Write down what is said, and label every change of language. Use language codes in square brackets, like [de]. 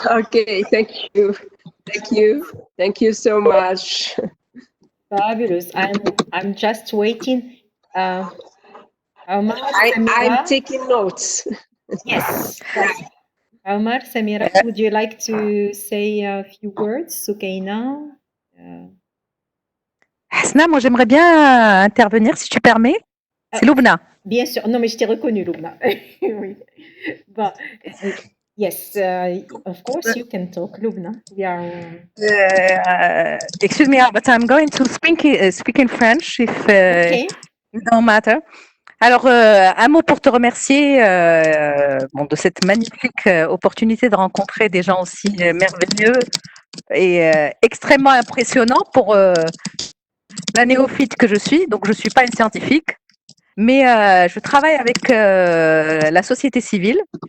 [en] Okay, thank you. Thank you. Thank you so much. Fabulous. I'm just waiting. Omar, I'm Samira. taking notes. Yes. Omar, Samira, would you like to say a few words? Soukaina? [fr] Hasna, moi j'aimerais bien intervenir si tu permets. C'est Loubna. Bien sûr. Non, mais je t'ai reconnu, Loubna. Oui. [en] Bon, yes, of course you can talk, Loubna. We are. Excuse me, but I'm going to speak in French if Okay. it don't matter. [fr] Alors, un mot pour te remercier de cette magnifique opportunité de rencontrer des gens aussi merveilleux et extrêmement impressionnants pour la néophyte que je suis. Donc, je ne suis pas une scientifique, mais je travaille avec la société civile.